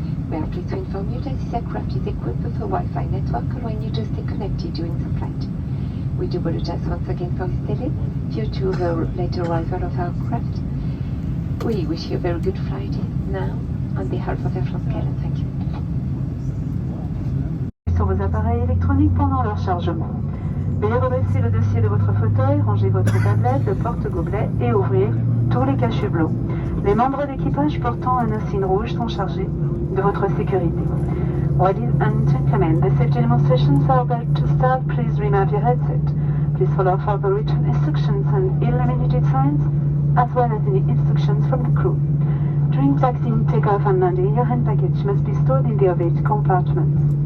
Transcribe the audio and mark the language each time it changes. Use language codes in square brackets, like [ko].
[en] We are pleased to inform you that this aircraft is equipped with a Wi-Fi network, allowing you to stay connected during the flight. We do apologize once again for this delay due to the late arrival of our craft. We wish you a very good flight now. On behalf of Air France KLM, thank you. [fr] Sur vos appareils électroniques pendant leur chargement. Veuillez redresser le dossier de votre fauteuil, ranger votre tablette, le porte-gobelet et ouvrir tous les cache-hublots. Les membres d'équipage portant un insigne rouge sont chargés de votre sécurité. [en] Ladies and gentlemen, the safety demonstrations are about to start. Please remove your headset. Please follow further written instructions and illuminated signs, as well as any instructions from the crew. During taxiing, takeoff and landing, your hand baggage must be stored in the overhead compartments.